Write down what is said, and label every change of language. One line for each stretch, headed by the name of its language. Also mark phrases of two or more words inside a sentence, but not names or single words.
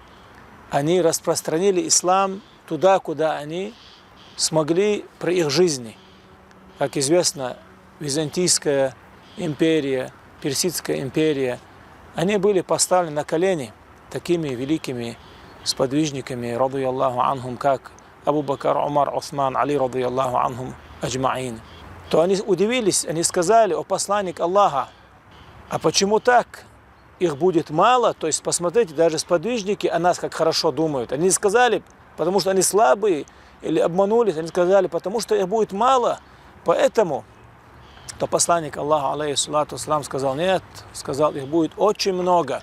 Russian: Они распространили ислам туда, куда они смогли при их жизни. Как известно, Византийская империя, Персидская империя, они были поставлены на колени такими великими сподвижниками,
Arabic: رضي الله عنهم,
Russian: как Абу Бакр, Умар, Усман, Али,
Arabic: رضي الله عنهم أجمعين.
Russian: То они удивились, они сказали: о посланник Аллаха, а почему так? Их будет мало? То есть посмотрите, даже сподвижники о нас как хорошо думают. Они сказали, потому что они слабые, или обманулись, они сказали, потому что их будет мало. Поэтому то посланник Аллаха,
Arabic: عليه الصلاة والسلام,
Russian: сказал: нет, сказал, их будет очень много.